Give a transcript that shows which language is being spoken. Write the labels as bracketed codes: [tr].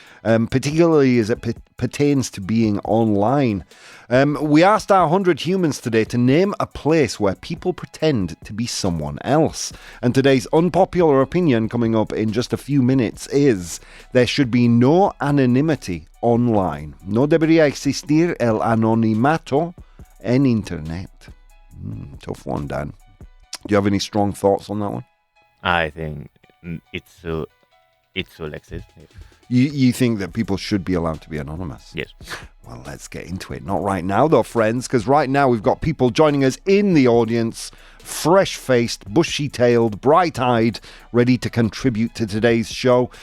[en] Particularly as it pertains to being online. We asked our 100 humans today to name a place where people pretend to be someone else. And today's unpopular opinion coming up in just a few minutes is there should be no anonymity online. [es] No debería existir el anonimato en Internet. [en] Tough one, Dan. Do you have any strong thoughts on that one? I think it should exist. Yes. You think that people should be allowed to be anonymous? Yes. Well, let's get into it. Not right now, though, friends, because right now we've got people joining us in the audience, fresh-faced, bushy-tailed, bright-eyed, ready to contribute to today's show.